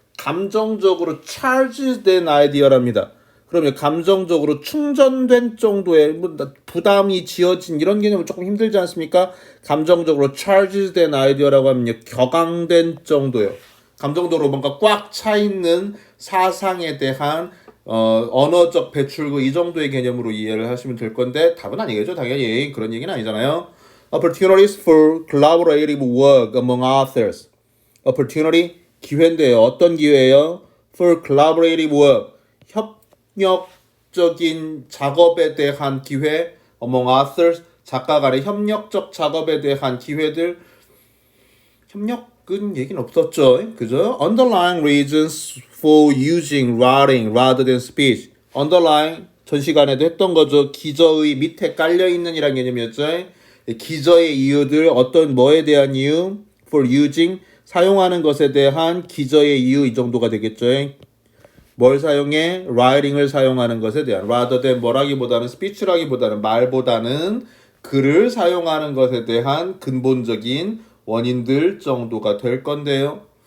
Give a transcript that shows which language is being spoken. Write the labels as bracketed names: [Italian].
[Korean] 감정적으로 charged 아이디어랍니다. 그러면 감정적으로 충전된 정도의 부담이 지어진 이런 개념은 조금 힘들지 않습니까? 감정적으로 charged 아이디어라고 하면 격앙된 정도요. 감정적으로 뭔가 꽉 차 있는 사상에 대한 언어적 배출구 이 정도의 개념으로 이해를 하시면 될 건데 답은 아니겠죠. 당연히 그런 얘기는 아니잖아요. [English] Opportunities for collaborative work among authors. [Korean] Opportunity 기회인데요. 어떤 기회예요? [English] For collaborative work [Korean] 협력적인 작업에 대한 기회 [English] among authors [Korean] 작가 간의 협력적 작업에 대한 기회들 협력은 얘기는 없었죠. 그죠? [English] Underlying reasons for using writing rather than speech. [Korean] Underlying 전 시간에도 했던 거죠. 기저의 밑에 깔려있는 이란 개념이었죠. 기저의 이유들 어떤 뭐에 대한 이유 for using 사용하는 것에 대한 기저의 이유 이 정도가 되겠죠. 뭘 사용해? writing을 사용하는 것에 대한 rather than 뭐라기보다는 speech라기보다는 말보다는 글을 사용하는 것에 대한 근본적인 원인들 정도가 될 건데요.